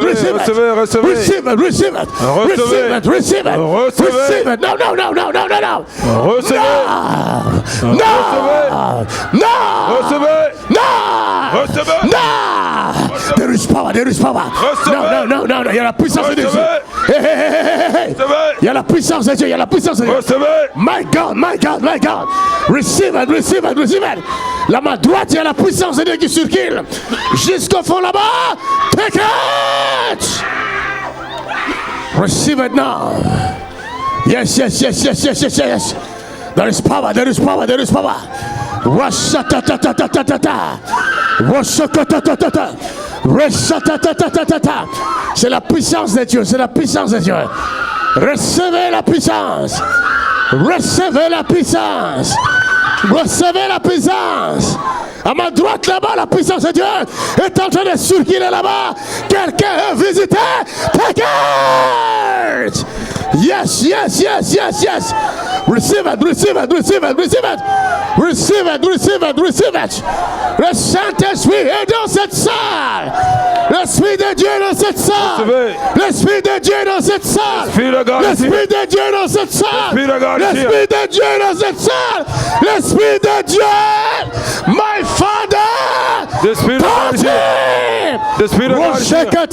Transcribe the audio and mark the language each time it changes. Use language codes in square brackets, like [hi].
[fr] recevez, recevez. [en] receive it, receive it, receive it, receive it, [fr] Recevez. [en] receive it. No, no, no, no, no, no, no. [fr] Recevez. [en] No, no, no, [fr] Recevez. [en] no, [fr] Recevez. [en] no. There is power, there is power. [fr] Recevez. [en] No, no, no, no, no. [fr] Il y a la puissance de Dieu. Recevez. Hey, hey, hey, hey, hey. Recevez. Il y a la puissance de Dieu, il y a la puissance de Dieu. Recevez. [en] My God, my God, my God. Receive it, receive it, receive it. [fr] La main droite, il y a la puissance de Dieu qui circule. Jusqu'au fond là-bas. [en] Take it. Receive it now. Yes, yes, yes, yes, yes, yes, yes. There is power, there is power, there is power. Rasatatatata. Rasatatatata. Rasatatatata. [fr] C'est la puissance de Dieu, c'est la puissance de Dieu. Recevez la puissance. Recevez la puissance. Recevez la puissance. À ma droite là-bas, la puissance de Dieu est en train de circuler là-bas. Quelqu'un veut visiter. [en] Take it. Yes, yes, yes, yes, yes. Receive it, receive it, receive it, receive it. Receive it, receive it, receive it. [fr] Le Saint-Esprit est dans cette salle. L'Esprit de Dieu est dans cette salle. Recevez. L'Esprit de Dieu est dans cette salle. L'Esprit de [en] God is [fr] L'Esprit [en] here. [fr] de Dieu est dans cette salle. L'Esprit de [en] God is here. [fr] L'Esprit de Dieu est dans cette salle. L'Esprit de Dieu. [en] My Father, The Spirit of God is here. The Spirit of God is here.